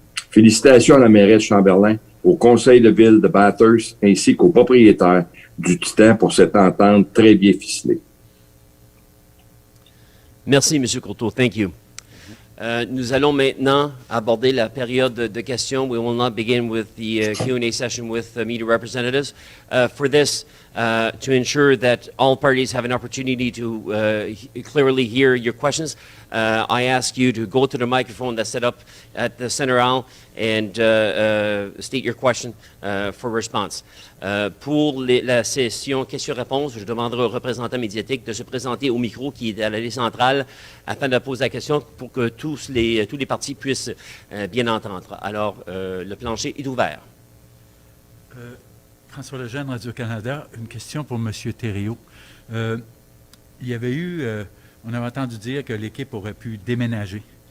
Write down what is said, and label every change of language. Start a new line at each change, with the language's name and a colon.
French: Félicitations à la mairesse Chamberlain, au conseil de ville de Bathurst ainsi qu'aux propriétaires du Titan pour cette entente très bien ficelée. Merci, M. Courteau.
English: Thank you.
French: Nous allons maintenant aborder la période de questions.
English: We will now begin with the Q&A session with media representatives. For this, to ensure that all parties have an opportunity to clearly hear your questions, I ask you to go to the microphone that's set up at the center aisle and state your question for response.
French: Pour la session questions-réponses, je demanderai au représentant médiatique de se présenter au micro qui est à l'allée centrale afin de poser la question pour que tous les partis puissent bien entendre. Alors, le plancher est ouvert. François Lejeune, Radio-Canada, une question pour M. Thériault. Il y avait eu, on avait entendu dire que l'équipe aurait pu déménager.